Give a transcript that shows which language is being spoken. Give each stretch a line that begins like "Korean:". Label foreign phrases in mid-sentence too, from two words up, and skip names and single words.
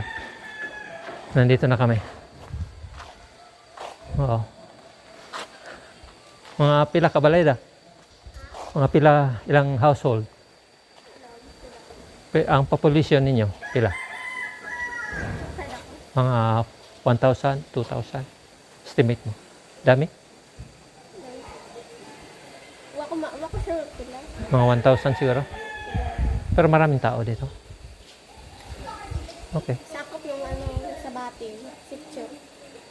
Filipino: Nandito na kami. Oo.
Hiligaynon: Mga pila kabalay da?
Filipino: Mga pila, ilang household? Ang population ninyo, pila? Mga 1,000, 2,000. Estimate mo. Dami?
Cebuano: Wako sure pila.
Filipino: Mga 1,000 siguro. Pero maraming tao dito. Okay. Sakop yung sa Bating, Sitio.